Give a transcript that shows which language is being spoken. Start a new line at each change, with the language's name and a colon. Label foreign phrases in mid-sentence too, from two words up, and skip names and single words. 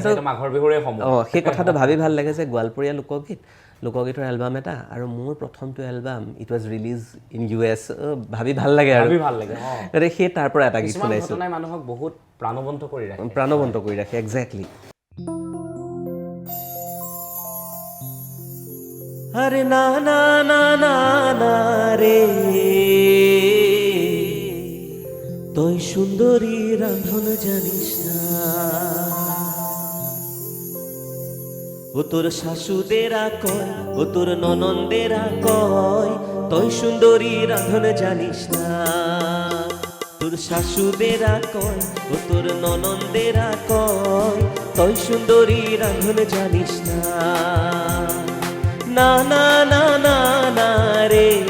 Assamese: কথাটো ভাবি ভাল লাগে যে গোৱালপৰীয়া লোকগীতৰ এলবাম এটা আৰু মোৰ প্ৰথমটো এলবাম
English: it was release in US
Assamese: ভাবি ভাল লাগে আৰু সেই তাৰ পৰা এটা গীত শুনাইছোঁ মানুহক বহুত প্ৰাণৱন্ত কৰি ৰাখে একজেক্টলি
Bangla: আরে না না না না না রে তুই সুন্দরী রাঁধন জানিস না ও তোর শাশুদেরা কয় ও তোর ননন্দেরা কয় তুই সুন্দরী রাঁধন জানিস না তোর শাশুদেরা কয় ও তোর ননন্দেরা কয় তুই সুন্দরী রাঁধন জানিস না না না না না না রে